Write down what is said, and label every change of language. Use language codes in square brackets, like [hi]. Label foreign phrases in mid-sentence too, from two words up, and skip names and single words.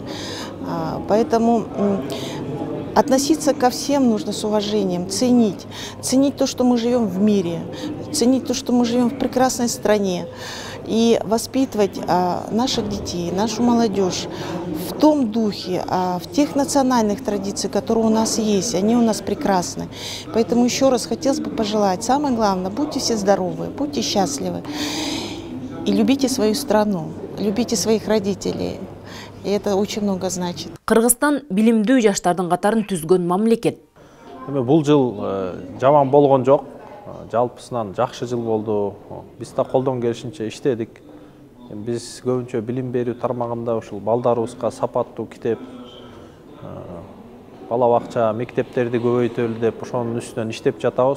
[ru] Поэтому относиться ко всем нужно с уважением, ценить то, что мы живем в мире, ценить то, что мы живем в прекрасной стране, и воспитывать наших детей, нашу молодежь в том духе, в тех национальных традициях, которые у нас есть, они у нас прекрасны. Поэтому еще раз хотелось бы пожелать, самое главное, будьте все здоровы, будьте счастливы и любите свою страну, любите своих родителей. И это очень много значит. [ky] Кыргызстан билимдүү жаштардын катарын түзгөн мамлекет. Бул жыл жаман болгон жок. Жалпысынан жакшы жыл болду. Биз да колдон келишинче иштедик. Биз көбүнчө билим берүү тармагында ушул балдарыбызга сапаттуу китеп, бала бакча, мектептерди көбөйтөлү деп ошонун үстүнөн иштеп жатабыз.